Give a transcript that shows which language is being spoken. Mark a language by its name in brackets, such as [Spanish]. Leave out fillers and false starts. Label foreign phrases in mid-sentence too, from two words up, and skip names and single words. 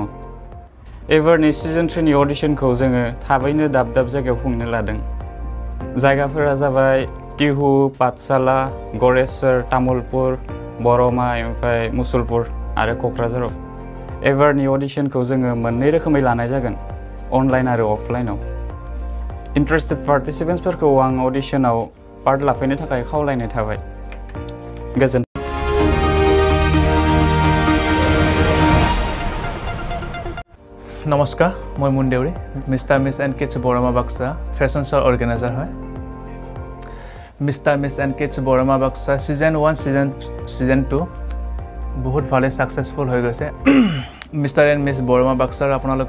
[Bodo] एबारनि सिजन 3 नि अडिशनखौ जोङो थाबैनो दाब जायगायाव खुंनो लादों जायगाफोरा जाबाय टिहु पाठशाला गरेश्वर तामुलपुर बरमा ओमफ्राय मुसलपुर आरो क'क्राझाराव एबारनि अडिशनखौ जोङो मोननै रोखोमै लानाय जागोन अनलाइन आरो अफलाइनाव [English] interested participantsफोरखौ [Bodo] आं अडिशनाव पार्ट लाफैनो थाखाय खावलायनाय थाबाय गोजोन [Assamese] নমস্কাৰ মই মুন্দেউৰি মিষ্টাৰ মিছ এণ্ড কিডছ বৰমা বাক্সা [English] fashion showৰ organizer [Assamese] হয় মিষ্টাৰ মিছ এণ্ড কিডছ বৰমা বাক্সা সিজন 1 সিজন 2 বহুত ভালে সাকসেসফুল হৈ গৈছে মিষ্টাৰ এণ্ড মিছ বৰমা বাক্সাৰ আপোনালোকৰ